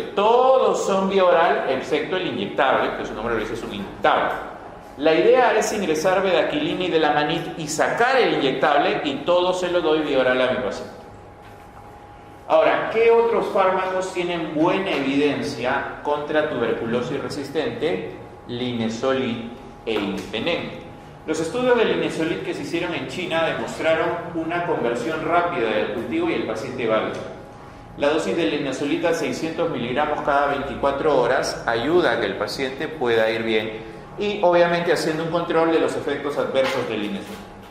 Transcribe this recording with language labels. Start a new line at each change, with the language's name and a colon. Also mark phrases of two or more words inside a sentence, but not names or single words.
Spanish: Todos son vía oral, excepto el inyectable, que su nombre lo dice, es un inyectable. La idea es ingresar bedaquilina y Delamanid y sacar el inyectable, y todo se lo doy vía oral a mi paciente. Ahora, ¿qué otros fármacos tienen buena evidencia contra tuberculosis resistente? Linezolid e Impenem. Los estudios del Linezolid que se hicieron en China demostraron una conversión rápida del cultivo y el paciente válido. La dosis de Linezolid a 600 miligramos cada 24 horas ayuda a que el paciente pueda ir bien, y obviamente haciendo un control de los efectos adversos del Linezolid.